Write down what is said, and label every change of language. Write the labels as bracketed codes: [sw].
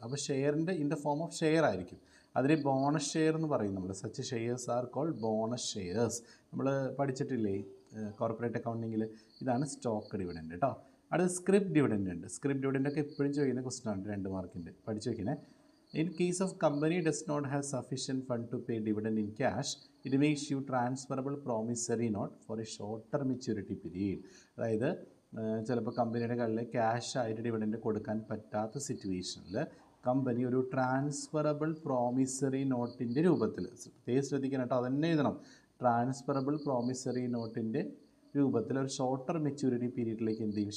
[ml] അപ്പോൾ ഷെയറിൻ്റെ [en] in the form of share [ml] ആയിരിക്കും. അതിന് ബോണസ് ഷെയർ എന്ന് പറയും നമ്മൾ. [en] Such shares are called bonus shares. [ml] നമ്മൾ പഠിച്ചിട്ടില്ലേ കോർപ്പറേറ്റ് അക്കൗണ്ടിങ്ങിൽ? ഇതാണ് സ്റ്റോക്ക് ഡിവിഡൻഡ് കേട്ടോ. അടുത്ത സ്ക്രിപ്റ്റ് ഡിവിഡൻഡ് ഉണ്ട്. സ്ക്രിപ്റ്റ് ഡിവിഡൻഡ് ഒക്കെ എപ്പോഴും ചോദിക്കുന്ന ക്വസ്റ്റൻ ആണ്, 2 മാർക്കിൻ്റെ. പഠിച്ചു വയ്ക്കണേ. [en] In case of company does not have sufficient fund to pay dividend in cash, it may issue transferable promissory note for a shorter maturity period. [ml] അതായത് ചിലപ്പോൾ കമ്പനിയുടെ കയ്യിൽ ക്യാഷ് ആയിട്ട് ഡിവിഡൻഡ് കൊടുക്കാൻ പറ്റാത്ത സിറ്റുവേഷനിൽ കമ്പനി ഒരു ട്രാൻസ്ഫറബിൾ പ്രോമിസറി നോട്ടിൻ്റെ രൂപത്തിൽ, പ്രത്യേകം ശ്രദ്ധിക്കണം കേട്ടോ, അതന്നെ എഴുതണം. ട്രാൻസ്ഫറബിൾ പ്രോമിസറി നോട്ടിൻ്റെ രൂപത്തിൽ ഒരു ഷോർട്ടർ മെച്യൂരിറ്റി പീരീഡിലേക്ക് എന്ത് ചെയ്യും?